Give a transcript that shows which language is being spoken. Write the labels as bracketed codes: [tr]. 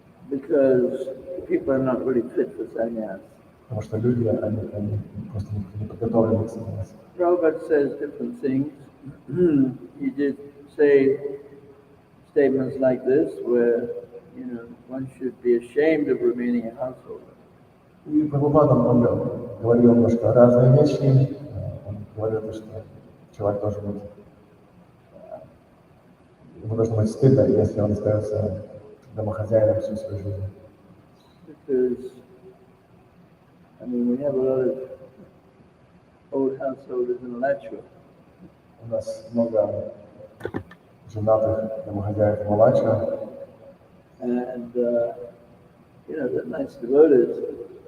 [en] Because people are not really fit for sannyas. [ru] Потому что люди, они просто не подготовлены к саньясу. [en] Prabhupada says different things. He did say statements like this, where one should be ashamed of remaining a householder. [ru] И Прабхупада он говорил немножко разные вещи. Он говорил, что человек должен быть, ему должно быть стыдно, если он остается домохозяином всю свою жизнь. [en] Because, we have a lot of old householders in Alachua. [ru] У нас много женатых домохозяев в Алаче. [en] And, they're nice devotees.